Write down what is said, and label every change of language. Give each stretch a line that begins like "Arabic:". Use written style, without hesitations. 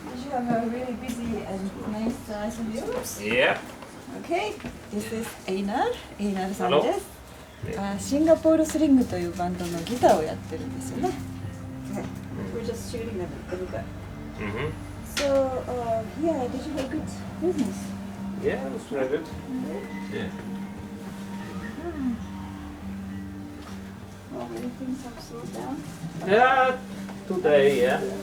English: Did you have a really busy and nice Iceland Airwaves? Yeah. Okay, this is Einarさんです。
Japanese: シンガポールスリングというバンドのギターをやってるんですよね。
English: We're just shooting a little bit. So, yeah, did you have a good business? Yeah, it was very good. Yeah. Well, many things have slowed down. Yeah, today, yeah.